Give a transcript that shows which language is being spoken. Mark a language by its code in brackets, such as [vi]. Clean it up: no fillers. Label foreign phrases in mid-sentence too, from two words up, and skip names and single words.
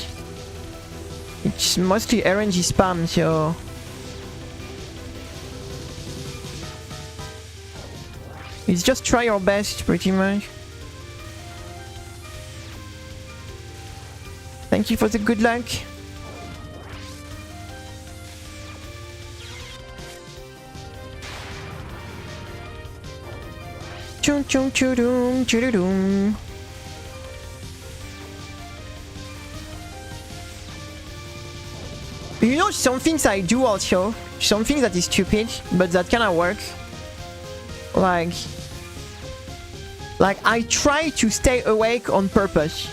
[en] It's mostly RNG spam, so... It's just try your best, pretty much. Thank you for the good luck. Chum chum chudum chudum. You know, some things I do also, something that is stupid, but that kinda work. Like, Like, I try to stay awake on purpose.